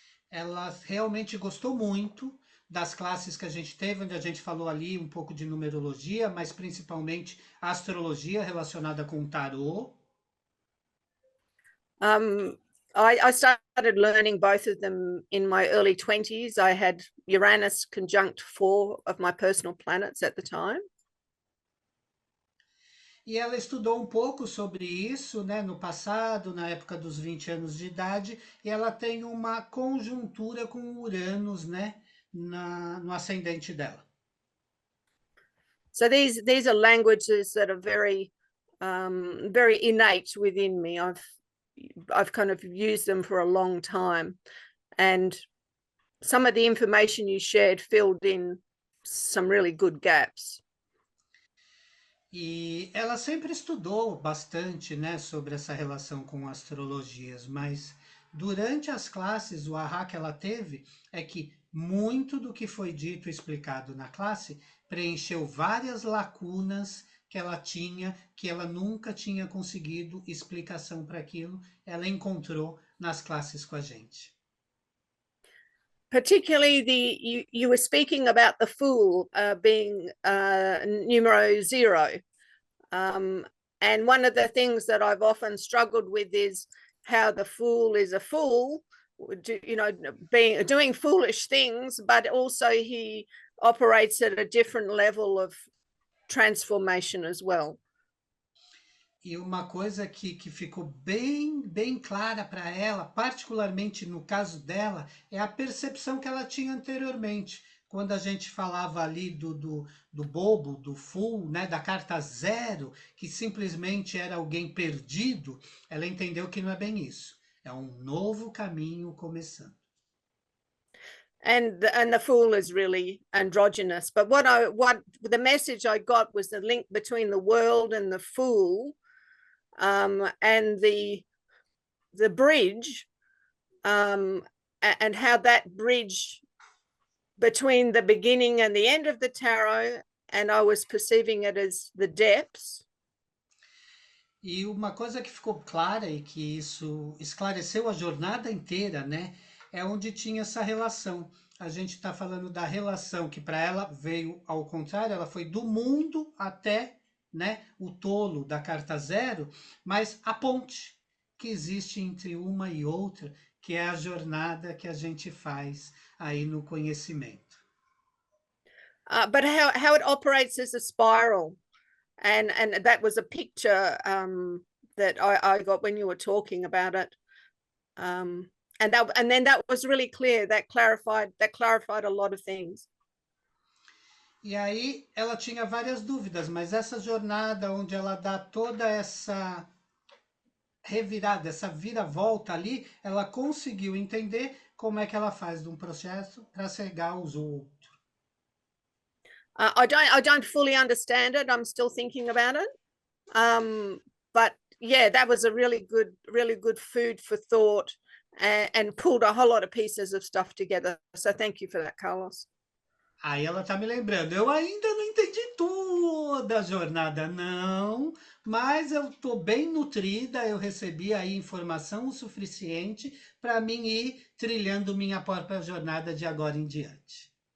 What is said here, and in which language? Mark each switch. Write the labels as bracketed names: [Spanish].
[Portuguese] Ela realmente gostou muito das classes que a gente teve, onde a gente falou ali um pouco de numerologia, mas principalmente astrologia relacionada com o tarô. [English] I started learning both of them in my early 20s. I had Uranus conjunct 4 of my personal planets at the time. [Portuguese] E ela estudou um pouco sobre isso, né, no passado, na época dos 20 anos de idade, e ela tem uma conjuntura com Uranus, né, no ascendente dela. [English] So these are languages that are very very innate within me. I've kind of used them for a long time, and some of the information you shared filled in some really good gaps. [Portuguese] E ela sempre estudou bastante, né, sobre essa relação com astrologias, mas durante as classes, o ahá que ela teve é que muito do que foi dito e explicado na classe preencheu várias lacunas que ela tinha, que ela nunca tinha conseguido explicação para aquilo, ela encontrou nas classes com a gente. [English] Particularly you were speaking about the Fool being numero 0. And one of the things that I've often struggled with is how the Fool is a fool, you know, doing foolish things, but also he operates at a different level of transformation as well. [Portuguese] E uma coisa que ficou bem clara para ela, particularmente no caso dela, é a percepção que ela tinha anteriormente. Quando a gente falava ali do bobo, do fool, né, da carta 0, que simplesmente era alguém perdido, ela entendeu que não é bem isso. É um novo caminho começando. [English] And the Fool is really androgynous. But what the message I got was the link between the world and the Fool. And the bridge, and how that bridge between the beginning and the end of the tarot, and I was perceiving it as the depths. [Portuguese] E uma coisa que ficou clara e que isso esclareceu a jornada inteira, né? É onde tinha essa relação. A gente está falando da relação que para ela veio ao contrário, ela foi do mundo até, né, o tolo da carta 0, mas a ponte que existe entre uma e outra, que é a jornada que a gente faz aí no conhecimento. [English] But how it operates as a spiral, and that was a picture that I got when you were talking about it, and then that was really clear. That clarified a lot of things. [Portuguese] E aí ela tinha várias dúvidas, mas essa jornada onde ela dá toda essa revirada, essa viravolta ali, ela conseguiu entender como é que ela faz de um processo para cegar os outros. [English] I don't fully understand it. I'm still thinking about it. But yeah, that was a really good food for thought, and pulled a whole lot of pieces of stuff together. So thank you for that, Carlos. [Portuguese] Aí ela tá me lembrando, eu ainda não entendi toda a jornada, não, mas eu tô bem nutrida, eu recebi aí informação o suficiente para mim ir trilhando minha própria jornada de agora em diante.